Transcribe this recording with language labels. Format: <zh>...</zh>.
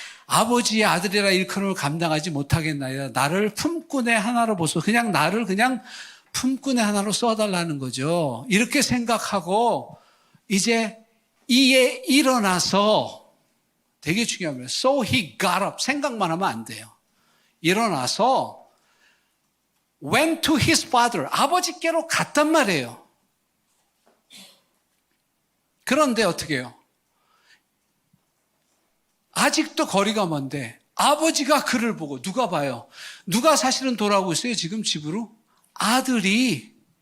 <ko>아버지의 아들이라 일컬음을 감당하지 못하겠나이다. 나를 품꾼의 하나로 보소. 그냥 나를 그냥 품꾼의 하나로 써달라는 거죠. 이렇게 생각하고 이제 이에 일어나서 되게 중요합니다.</ko> <en>So he got up.</en> <ko>생각만 하면 안 돼요. 일어나서</ko> <en>went to his father.</en> <ko>아버지께로 갔단 말이에요. 그런데 어떻게 해요? 아직도 거리가 먼데 아버지가 그를 보고 누가 봐요? 누가 사실은 돌아오고 있어요? 지금 집으로? 아들이.</ko>